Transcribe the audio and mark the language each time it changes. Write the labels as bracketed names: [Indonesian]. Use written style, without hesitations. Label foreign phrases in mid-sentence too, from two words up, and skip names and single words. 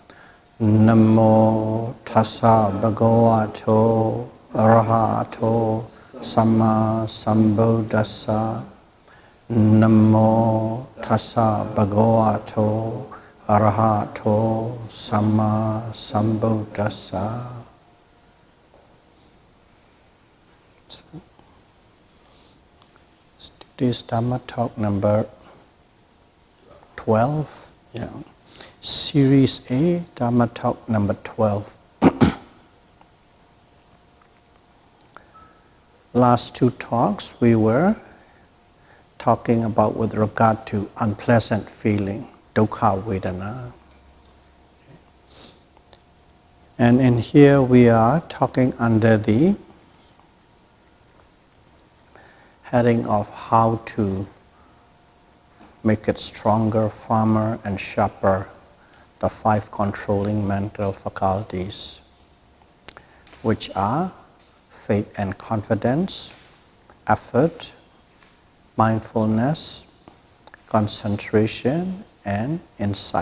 [Pali] Namo tassa bhagavato arahato samma sambuddhassa. Namo tassa bhagavato arahato samma sambuddhassa. [English] Today's Dhamma talk number 12. Yeah. Series A, Dhamma talk number 12. Last two talks we were talking about with regard to unpleasant feeling, [Pali] dukkha vedana. [English] And in here we are talking under the heading of how to make it stronger, firmer, and sharper, the 5 controlling mental faculties, which are faith and confidence, effort, mindfulness, concentration, and insight.